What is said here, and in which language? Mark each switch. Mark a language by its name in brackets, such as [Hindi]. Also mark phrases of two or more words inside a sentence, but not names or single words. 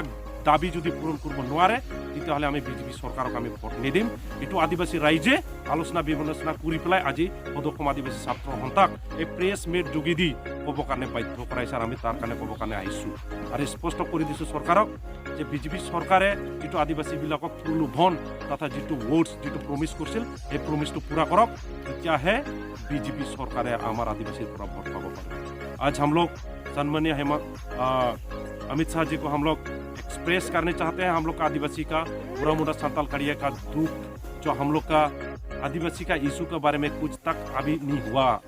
[Assamese] দাবী যদি পূৰণ কৰিব নোৱাৰে তেতিয়াহ'লে আমি বিজেপি চৰকাৰক আমি ভোট নিদিম এইটো আদিবাসী ৰাইজে আলোচনা বিবেচনা কৰি পেলাই আজি সদৌ আদিবাসী ছাত্ৰ সন্থাক এই [English] press meet [Assamese] যোগেদি ক'ব কাৰণে বাধ্য কৰাইছে আৰু আমি তাৰ কাৰণে ক'ব কাৰণে আহিছোঁ আৰু স্পষ্ট কৰি দিছোঁ চৰকাৰক যে বিজেপি চৰকাৰে যিটো আদিবাসীবিলাকক প্ৰলোভন তথা যিটো ভোটছ যিটো প্ৰমিছ কৰিছিল সেই প্ৰমিছটো পূৰা কৰক তেতিয়াহে [Hindi] बीजेपी सरकार हमार आदिवासी पूरा वोट पाब आज हम लोग सन्माननीय अमित शाह जी को हम लोग एक्सप्रेस करने चाहते हैं हम लोग का आदिवासी का बुरा मुड़ा संताल कड़िया का दुख जो हम लोग का आदिवासी का इशू के बारे में कुछ तक अभी नहीं हुआ